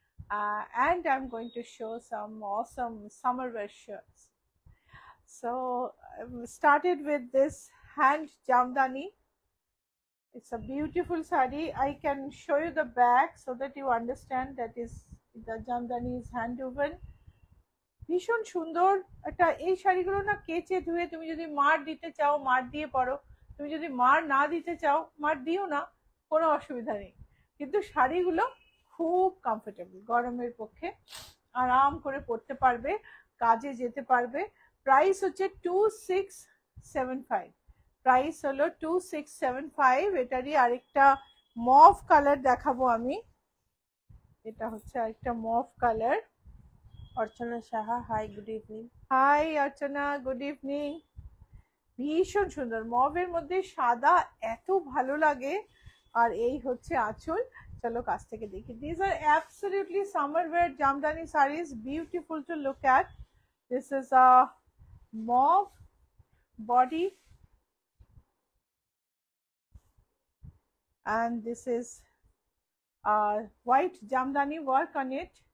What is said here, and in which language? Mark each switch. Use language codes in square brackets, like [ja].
[en] And I'm going to show some awesome summer wear shirts. So started with this hand jamdani. It's a beautiful sari. I can show you the back so that you understand that is the jamdani is hand woven. [bn] ভীষণ সুন্দর একটা। এই শাড়িগুলো না কেচে ধুয়ে তুমি যদি মার দিতে চাও মার দিয়ে পরো, তুমি যদি মার না দিতে চাও মার দিও না, কোনো অসুবিধা নেই। কিন্তু শাড়িগুলো খুব কমফোর্টেবল, গরমের পক্ষে আরাম করে পরতে পারবে, কাজে যেতে পারবে। প্রাইস হচ্ছে 2675। প্রাইস হলো 2675। এটারই আরেকটা মভ কালার দেখাবো আমি। এটা হচ্ছে আরেকটা মভ কালার। [en] Archana Saha, hi, good evening. Hi Archana, good evening. [bn] ভীষণ সুন্দর, মভের মধ্যে সাদা এত ভালো লাগে। আর এই হচ্ছে আঁচল। চলো কাছ থেকে দেখি। [en] These are absolutely summer wear jamdani sarees, beautiful to look at. This is a mauve body and this is white jamdani work on it.